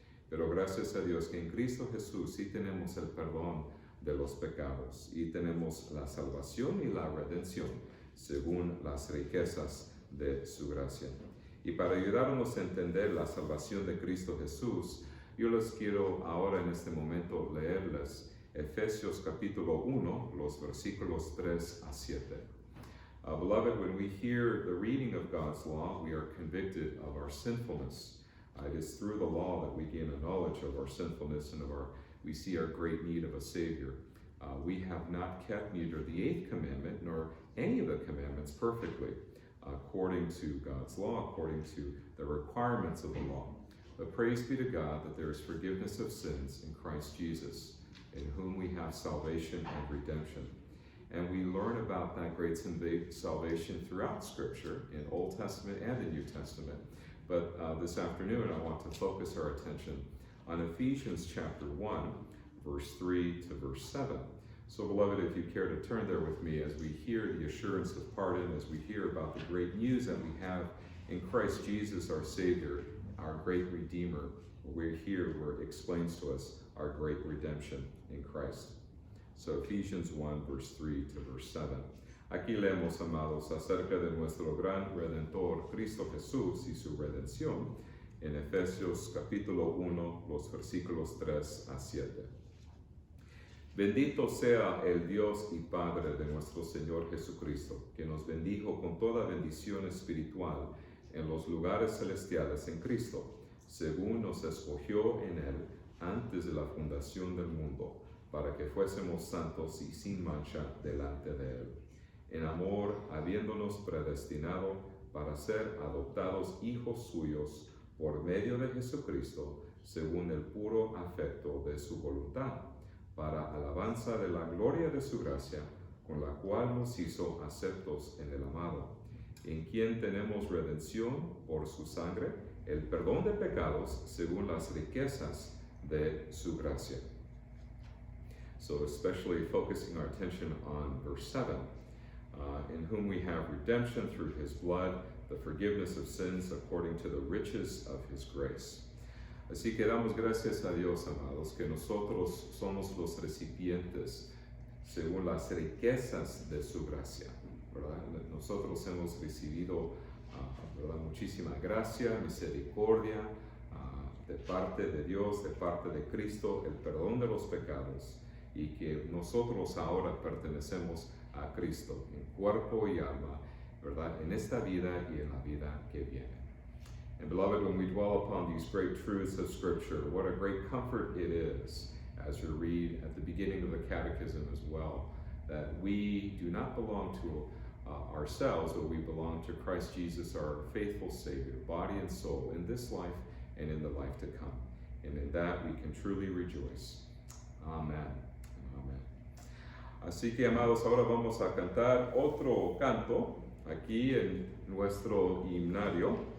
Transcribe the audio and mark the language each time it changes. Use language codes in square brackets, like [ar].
[es] Pero gracias a Dios que en Cristo Jesús sí tenemos el perdón de los pecados y tenemos la salvación y la redención según las riquezas de su gracia. Y para ayudarnos a entender la salvación de Cristo Jesús, yo les quiero ahora en este momento leerles Efesios capítulo 1, los versículos 3 a 7. [en] Beloved, when we hear the reading of God's law, we are convicted of our sinfulness. It is through the law that we gain a knowledge of our sinfulness and we see our great need of a Savior. We have not kept neither the eighth commandment nor any of the commandments perfectly, according to God's law, according to the requirements of the law. But praise be to God that there is forgiveness of sins in Christ Jesus, in whom we have salvation and redemption. And we learn about that great salvation throughout Scripture, in Old Testament and the New Testament. But this afternoon I want to focus our attention on Ephesians chapter 1, verse 3 to verse 7. So, beloved, if you care to turn there with me as we hear the assurance of pardon, as we hear about the great news that we have in Christ Jesus, our Savior, our great Redeemer, we're here where it explains to us our great redemption in Christ. So Ephesians 1, verse 3 to verse 7. [es] Aquí leemos, amados, acerca de nuestro gran Redentor, Cristo Jesús, y su redención, en Efesios capítulo 1, los versículos 3 a 7. Bendito sea el Dios y Padre de nuestro Señor Jesucristo, que nos bendijo con toda bendición espiritual en los lugares celestiales en Cristo, según nos escogió en Él antes de la fundación del mundo, para que fuésemos santos y sin mancha delante de Él. En amor, habiéndonos predestinado para ser adoptados hijos suyos por medio de Jesucristo, según el puro afecto de su voluntad, para alabanza de la gloria de su gracia, con la cual nos hizo aceptos en el amado, en quien tenemos redención por su sangre, el perdón de pecados según las riquezas de su gracia. [en] So especially focusing our attention on verse 7, in whom we have redemption through his blood, the forgiveness of sins according to the riches of his grace. [es] Así que damos gracias a Dios, amados, que nosotros somos los recipientes según las riquezas de su gracia, ¿verdad? Nosotros hemos recibido ¿verdad? Muchísima gracia, misericordia de parte de Dios, de parte de Cristo, el perdón de los pecados, y que nosotros ahora pertenecemos a Cristo en cuerpo y alma, ¿verdad? En esta vida y en la vida que viene. [en] And beloved, when we dwell upon these great truths of Scripture, what a great comfort it is, as you read at the beginning of the Catechism as well, that we do not belong to ourselves, but we belong to Christ Jesus, our faithful Savior, body and soul, in this life and in the life to come. And in that we can truly rejoice. Amen. Amen. [es] Así que, amados, ahora vamos a cantar otro canto aquí en nuestro himnario.